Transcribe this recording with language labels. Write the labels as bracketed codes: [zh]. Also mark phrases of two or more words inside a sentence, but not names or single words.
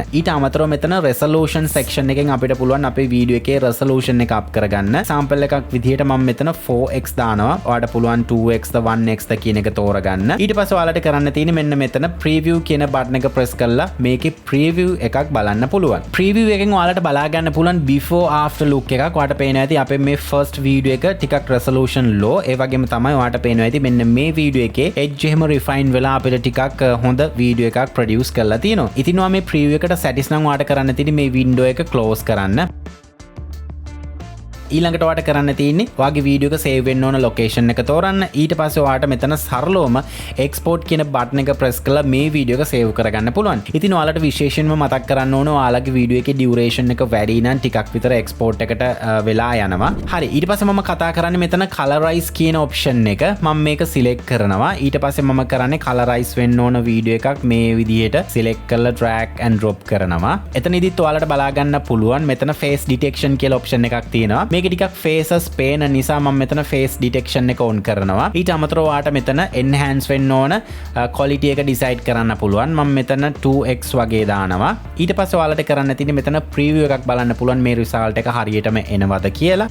[si] ඊට අමතරව මෙතන [en] resolution section [si] එකෙන් අපිට පුළුවන් අපේ video එකේ resolution එක up කරගන්න. sample එකක් විදිහට මම මෙතන 4x දානවා. ඔයාලට පුළුවන් 2x ද 1x ද කියන එක තෝරගන්න. ඊට පස්සේ ඔයාලට කරන්න තියෙන්නේ මෙන්න මෙතන preview කියන button එක press කරලා මේකේ preview එකක් බලන්න පුළුවන්. preview එකෙන් ඔයාලට බලා ගන්න පුළුවන් [en] before after look [si] එකක්. ඔයාලට පේනවා ඇති අපේ මේ [en] first video [si] එක ටිකක් [en] resolution low. [si] ඒ වගේම තමයි ඔයාලට පේනවා ඇති මෙන්න මේ video එකේ edge එහෙම refine වෙලා අපිට ටිකක් හොඳ video එකක් produce කරලා තියෙනවා. ඉතින් ඔයා මේ preview එකට satisfied නම් ඔයාලට කරන්න තියෙන්නේ මේ window එක close කරන්න. ඊළඟට ඔයාලට කරන්න තියෙන්නේ ඔයාගේ වීඩියෝ එක සේව් වෙන්න ඕන ලොකේෂන් එක තෝරන්න. ඊට පස්සේ ඔයාලට මෙතන සරලවම export කියන බටන් එක press කරලා මේ වීඩියෝ එක සේව් කරගන්න පුළුවන්. ඉතින් ඔයාලට විශේෂයෙන්ම මතක් කරන්න ඕන ඔයාලගේ වීඩියෝ එකේ duration එක වැඩි නම් ටිකක් විතර export එකට වෙලා යනවා. හරි ඊට පස්සේ මම කතා කරන්නේ මෙතන colorize කියන option එක. මම මේක select කරනවා. ඊට පස්සේ මම කරන්නේ colorize වෙන්න ඕන වීඩියෝ එකක් මේ විදිහට select කරලා [en] drag and drop [si] කරනවා. එතනදිත් ඔයාලට බලා ගන්න පුළුවන් මෙතන [en] face detection [si] කියලා option එකක් තියෙනවා. මේක ටිකක් faces පේන නිසා මම මෙතන [en] face detection [si] එක on කරනවා. ඊට අමතරව ඔයාට මෙතන enhance වෙන්න ඕන quality එක decide කරන්න පුළුවන්. මම මෙතන 2x වගේ දානවා. ඊට පස්සේ ඔයාලට කරන්න තියෙන්නේ මෙතන preview එකක් බලන්න පුළුවන් මේ result එක හරියටම එනවද කියලා.